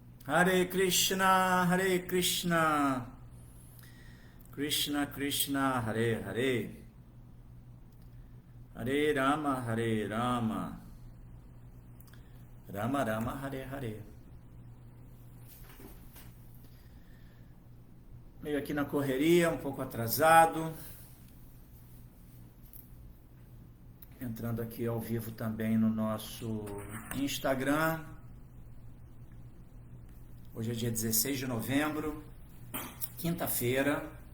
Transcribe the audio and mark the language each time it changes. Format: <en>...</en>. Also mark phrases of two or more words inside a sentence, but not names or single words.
<sa>Hare Krishna, Krishna Krishna, Hare Hare, Hare Rama, Hare Rama, Rama Rama, Hare Hare.</sa> <pt>Meio aqui na correria, um pouco atrasado. Entrando aqui ao vivo também no nosso Instagram. Hoje é dia 16 de novembro, quinta-feira.</pt>